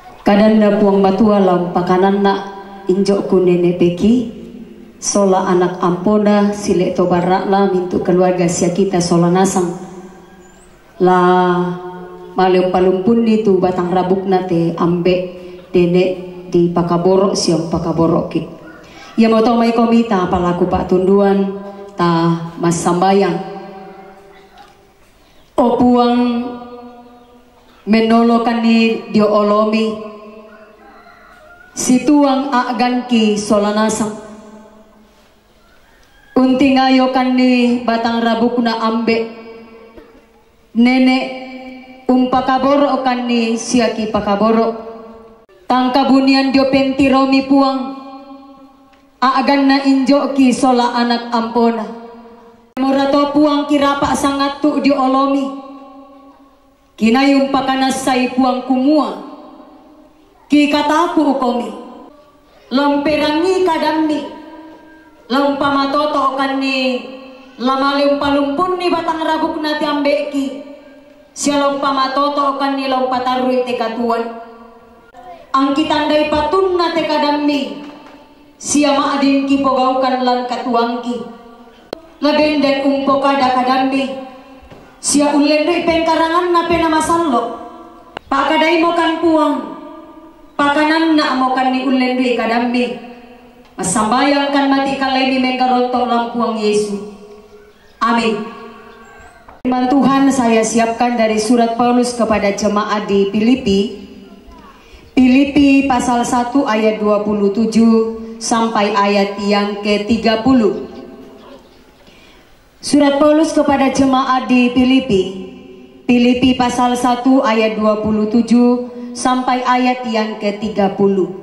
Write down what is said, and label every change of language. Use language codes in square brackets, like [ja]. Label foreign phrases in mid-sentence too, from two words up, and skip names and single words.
[sda] Kadanda puang batua lam pakanan nak injok ku nene peki sola anak ampona sile to barakla mintu keluarga sia kita sola nasang la malem palumpun itu batang rabuk nate ambek dene di pakaborok siang pakaborok ki ya mau tau mai komita palaku pak tunduan ta mas sambayang o puang menolokan ni dio olomi situang aganki solanasang unti ngayokan ni batang rabukna ambek nenek pakaboro kan ni siaki pakaboro tangka bunian dio pentiromi puang agan na injoki sola anak ampona murato puang kirapa sangat tu dio olomi kinayum pakanasai puang kumua ki kataku ukomi lomperangi kadamni lompamatoto kan ni lamalim palumpun ni batang rabuk nati ambeki sia lompamatoto kan ni lompatarui te katuan ang kitandai patun na te kadamni sia maadin ki pogaukan lan katuangki labenden umpo kada kadamni sia ulendoi pengkarangan na penamasallo pakadai mo kan puang pakanan na mo kan ni ulendoi kadamni masambayang kan mati kalai ni mengkarontok lampuang Yesus. Amin. [id] Firman Tuhan saya siapkan dari surat Paulus kepada jemaat di Filipi pasal 1 ayat 27 sampai ayat yang ke-30. Surat Paulus kepada jemaat di Filipi pasal 1 ayat 27 sampai ayat yang ke-30.